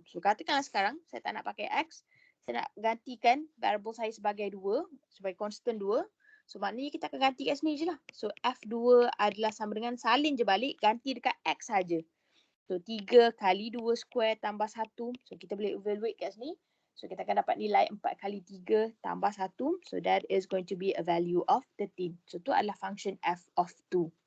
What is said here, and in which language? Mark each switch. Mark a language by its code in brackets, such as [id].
[ms] So katakanlah sekarang saya tak nak pakai x. Saya nak gantikan variable saya sebagai 2, sebagai constant 2. So maknanya kita akan ganti kat sini je lah. So f2 adalah sama dengan salin je balik, ganti dekat x saja. So 3 kali 2 square tambah 1. So kita boleh evaluate kat sini. So kita akan dapat nilai 4 kali 3 tambah 1. [en] So that is going to be a value of 13. [ms] So tu adalah function f of 2.